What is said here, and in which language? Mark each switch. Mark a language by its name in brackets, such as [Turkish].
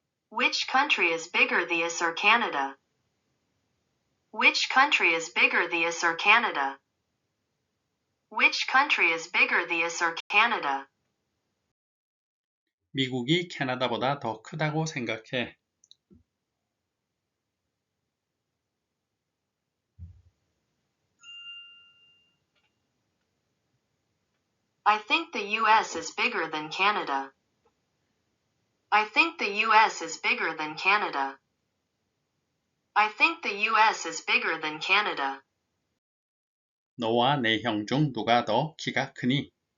[English] Which country is bigger, the US or Canada? Which country is bigger, the US or Canada? Which country is bigger, the US or Canada? [Korean] 미국이 캐나다보다 더 크다고 생각해. [English] I think the US is bigger than Canada. I think the US is bigger than Canada. I think the US is bigger than Canada. [Korean] 너와 내 형 중 누가 더 키가 크니?